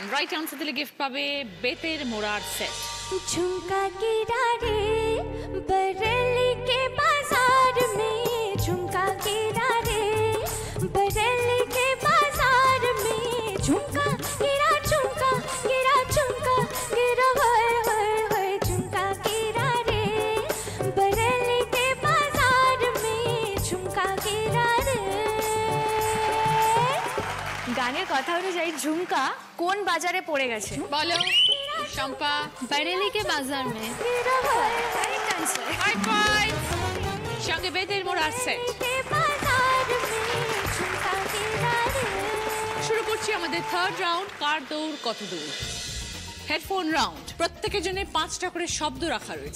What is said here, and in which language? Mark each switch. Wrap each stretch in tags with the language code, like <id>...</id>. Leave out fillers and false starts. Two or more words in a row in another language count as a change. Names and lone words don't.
<en>right answer</en> <bn>দিলে গিফট পাবে বেতের মোড়ার সেট।</bn> <hi>झुमका गिरा रे बरेली के बाजार में झुमका गिरा रे बरेली के बाजार में झुमका गिरा झुमका गिरा झुमका गिरा होए होए होए झुमका गिरा रे बरेली के बाजार में झुमका गिरा रे।</hi> <bn>গানের কথা অনুযায়ী ঝুমকা কোন বাজারে পড়ে গেছে? বলো চম্পা।</bn> <hi>बरेली के बाजार में।</hi> <en>right answer.</en> <bn>5 পয়েন্টস। সঙ্গে বেতের মোড়ার সেট। শুরু করছি আমাদের</bn> <en>third round,</en> <bn>কার দৌড় কত দূর।</bn> <en>headphone round.</en> <bn>প্রত্যেকের জন্য 5টা করে শব্দ রাখা রয়েছে।</bn>